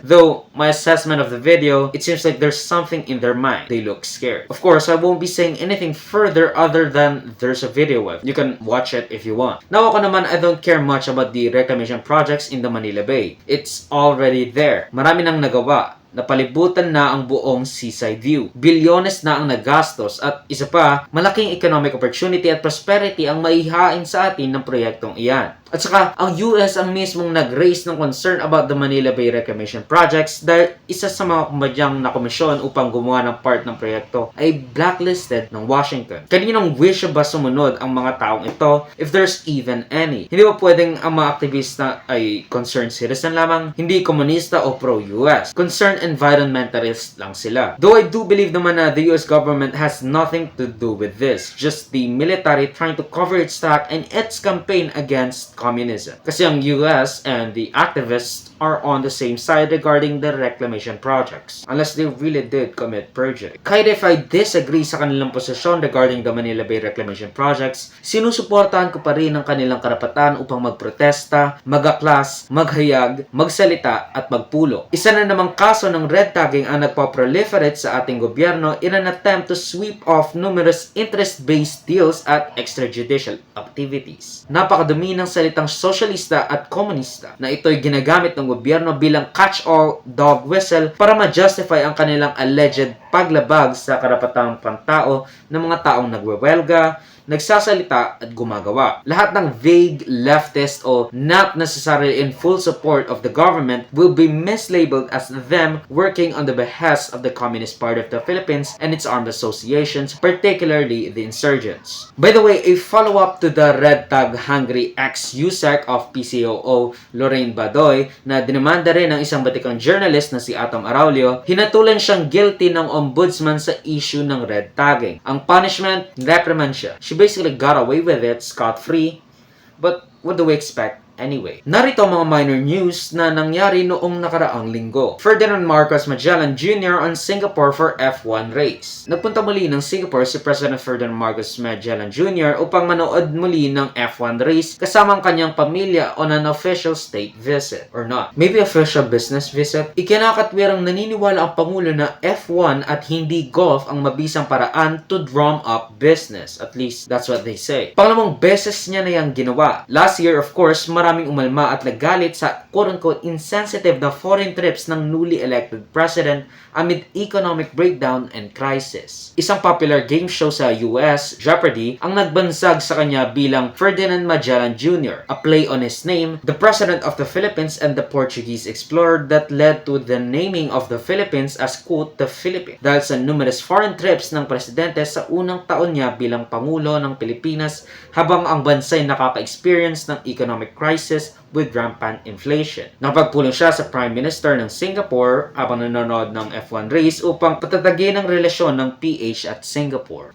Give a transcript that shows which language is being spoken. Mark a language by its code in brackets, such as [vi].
[en] Though, my assessment of the video, it seems like there's something in their mind. They look scared. Of course, I won't be saying anything further other than there's a video of. You can watch it if you want. [tl] Now ako naman, [en] I don't care much about the reclamation projects in the Manila Bay. It's already there. [tl] Marami nang nagawa. Napalibutan na ang buong seaside view. Bilyones na ang nagastos at isa pa, malaking economic opportunity at prosperity ang maihain sa atin ng proyektong iyan. At saka, ang US ang mismong nag-raise ng concern [en] about the Manila Bay Reclamation Projects [tl] dahil isa sa mga kumbadyang na komisyon upang gumawa ng part ng proyekto ay blacklisted ng Washington. Kaninong wish ba sumunod ang mga taong ito [en] if there's even any? [tl] Hindi ba pwedeng ang mga aktivista ay concerned citizen lamang? Hindi komunista o pro-US. Concerned environmentalist lang sila. [en] Though I do believe naman na the US government has nothing to do with this. Just the military trying to cover its track and its campaign against communism. [tl] Kasi ang [en] US and the activists are on the same side regarding the reclamation projects. Unless they really did commit perjury. [tl] Kahit [en] if I disagree [tl] sa kanilang posisyon [en] regarding the Manila Bay Reclamation Projects, [tl] sinusuportahan ko pa rin ang kanilang karapatan upang magprotesta, magaklas, maghayag, magsalita at magpulo. Isa na namang kaso ng red tagging ang nagpa-proliferate sa ating gobyerno [en] in an attempt to sweep off numerous interest-based deals at extrajudicial activities. [tl] Napakadumi ng salitang sosyalista at komunista na ito'y ginagamit ng gobyerno bilang [en] catch-all dog whistle [tl] para ma-justify ang kanilang alleged paglabag sa karapatang pantao ng mga taong nagwewelga, nagsasalita at gumagawa. Lahat ng vague leftist o [en] not necessarily in full support of the government will be mislabeled as them working on the behest of the Communist Party of the Philippines and its armed associations, particularly the insurgents. By the way, a follow-up to the red tag hungry ex-USEC of PCOO [tl] Lorraine Badoy na dinamanda rin ng isang batikang journalist na si Atom Araulio, hinatulan siyang guilty ng ombudsman sa issue ng red tagging. Ang punishment, reprimand siya. [en] She basically got away with it scot-free, but what do we expect anyway? [tl] Narito ang mga minor news na nangyari noong nakaraang linggo. [en] Ferdinand Marcos Magellan Jr. on Singapore for F1 race. [tl] Nagpunta muli ng Singapore si President Ferdinand Marcos Magellan Jr. upang manood muli ng F1 race kasama ang kanyang pamilya [en] on an official state visit. Or not. Maybe official business visit? [tl] Ikinakatwirang naniniwala ang Pangulo na F1 at hindi golf ang mabisang paraan [en] to drum up business. At least, that's what they say. [tl] Pangalawang beses niya na yung ginawa. [en] Last year, of course, [tl] maraming umalma at nagalit sa [en] quote-unquote insensitive na foreign trips ng newly elected president amid economic breakdown and crisis. [tl] Isang popular game show sa US, Jeopardy, ang nagbansag sa kanya bilang [en] Ferdinand Magellan Jr., a play on his name, the President of the Philippines and the Portuguese explorer that led to the naming of the Philippines as quote, the Philippines. [tl] Dahil sa numerous foreign trips ng presidente sa unang taon niya bilang Pangulo ng Pilipinas habang ang bansa'y nakaka-experience ng economic crisis [en] with rampant inflation. [tl] Nakapagpulong siya sa Prime Minister ng Singapore habang nanonood ng F1 race upang patatagin ang relasyon ng PH at Singapore.